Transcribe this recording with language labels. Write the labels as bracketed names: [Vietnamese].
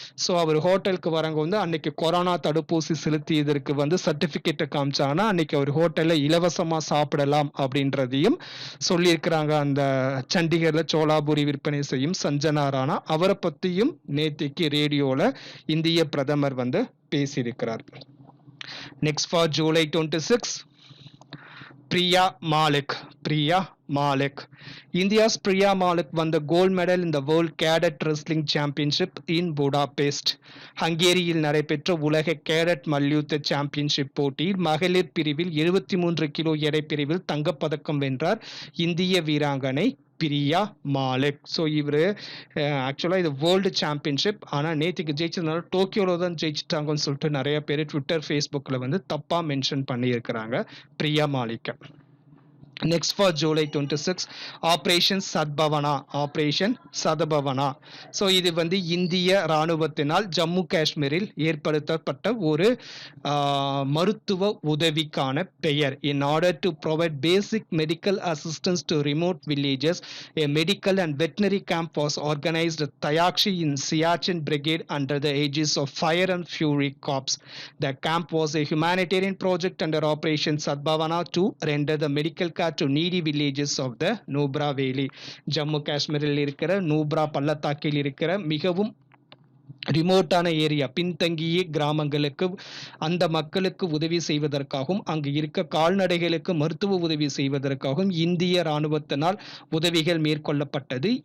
[Tamil] So அவர் ஹோட்டலுக்கு வரவங்க வந்து அன்னைக்கு கொரோனா தடுப்பூசி செலுத்தியதற்கு வந்து சர்டிபிகேட்டை காமிச்சாங்கன்னா அன்னைக்கு அவர் ஹோட்டல்ல இலவசமா சாப்பிடலாம் அப்படின்றதையும் சொல்லியிருக்கிறாங்க. அந்த சண்டிகர்ல சோலாபூரி விற்பனை செய்யும் சஞ்சனா ராணா அவரை பத்தியும் நேத்திக்கு ரேடியோல இந்திய பிரதமர் வந்து பேசியிருக்கிறார். [English] Next for July 26, Priya Malik. Priya Malik. India's Priya Malik won the gold medal in the World Cadet Wrestling Championship in Budapest. [Tamil] ஹங்கேரியில் நடைபெற்ற உலக கேடட் மல்யுத்த சாம்பியன்ஷிப் போட்டியில் மகளிர் பிரிவில் 73 கிலோ எடை பிரிவில் தங்கப்பதக்கம் வென்றார் இந்திய வீராங்கனை பிரியா மாலிக். ஸோ இவர் ஆக்சுவலாக இது வேர்ல்டு சாம்பியன்ஷிப், ஆனால் நேற்றுக்கு ஜெயிச்சதுனால டோக்கியோவில் தான் ஜெயிச்சிட்டாங்கன்னு சொல்லிட்டு நிறைய பேர் ட்விட்டர் ஃபேஸ்புக்கில் வந்து தப்பாக மென்ஷன் பண்ணியிருக்கிறாங்க Priya மாலிக்கை. [English] Next for July 26, Operation Sadbhavana. Operation Sadbhavana. [Tamil] So இது வந்து இந்திய இராணுவத்தினால் ஜம்மு காஷ்மீரில் ஏற்படுத்தப்பட்ட ஒரு மருத்துவ உதவிக்கான பெயர். [English] In order to provide basic medical assistance to remote villages, a medical and veterinary camp was organized at Tayakshi in Siachen Brigade under the aegis of Fire and Fury Corps. The camp was a humanitarian project under Operation Sadbhavana to render the medical care to needy villages of the Nubra valley. [Tamil] ஜம்மு காஷ்மீரில் இருக்கிற நூப்ரா பள்ளத்தாக்கில் இருக்கிற மிகவும் ரிமோட்டான area, பின்தங்கிய கிராமங்களுக்கு அந்த மக்களுக்கு உதவி செய்வதற்காகவும் அங்கு இருக்க கால்நடைகளுக்கு மருத்துவ உதவி செய்வதற்காகவும் இந்திய இராணுவத்தினால் உதவிகள் மேற்கொள்ளப்பட்டது.